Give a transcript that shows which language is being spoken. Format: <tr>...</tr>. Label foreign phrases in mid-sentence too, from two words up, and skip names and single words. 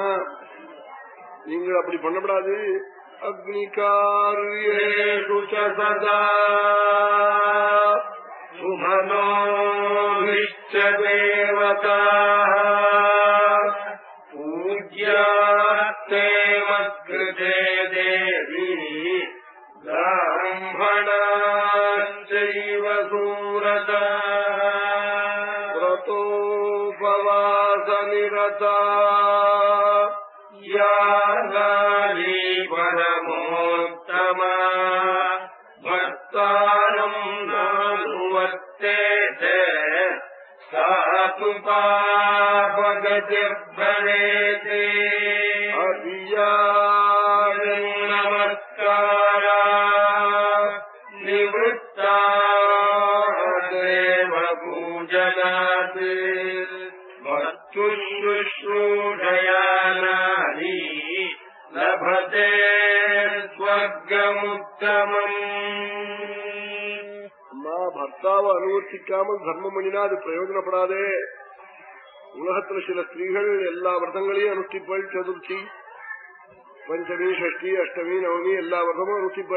<ta>நீங்கள் அப்படி பண்ணப்படாது.</ta> <sa>अग्निकार्येषु सदा सुमनोविच्च देवताः पूज्यास्ते मत्कृते देवि ब्राह्मणाञ्चैव सूरताः व्रतोपवासनिरताः यागानि परमोत्तमा भक्तारम् नानुवर्तेते सातु पापगतिर्भवेते अभियागम् नमस्कारा निवृत्ता देव पूजनात् भक्तुश्रूषयानानि लभते ஸ்வர்கமுத்தமம்.</sa> <ta>அம்மா பர்த்தாவை அனுவர்த்திக்காமல் தர்மம் பண்ணினா அது பிரயோஜனப்படாதே. உலகத்துல சில ஸ்திரீகள் எல்லா விரதங்களையும் அனுஷ்டிப்பள். சதுர்த்தி, பஞ்சமி, ஷஷ்டி, அஷ்டமி, நவமி எல்லா விரதமும் அனுஷ்டிப்பள்.</ta>